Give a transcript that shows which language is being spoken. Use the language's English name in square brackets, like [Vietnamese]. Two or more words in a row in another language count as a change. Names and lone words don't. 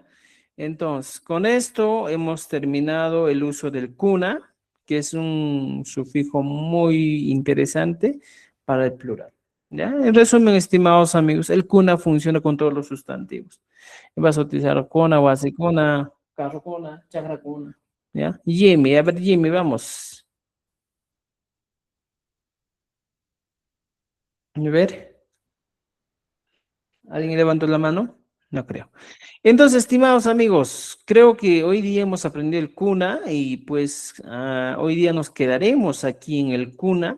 [Spanish] Entonces, con esto hemos terminado el uso del cuna, que es un sufijo muy interesante para el plural. ¿Ya? En resumen, estimados amigos, el cuna funciona con todos los sustantivos. Vas a utilizar cuna, [Quechua] guasicuna, carrocuna, chagracuna. [Spanish] ¿Ya? Jimmy, a ver, Jimmy, vamos. A ver. ¿Alguien levantó la mano? No creo. Entonces, estimados amigos, creo que hoy día hemos aprendido el cuna y pues hoy día nos quedaremos aquí en el cuna.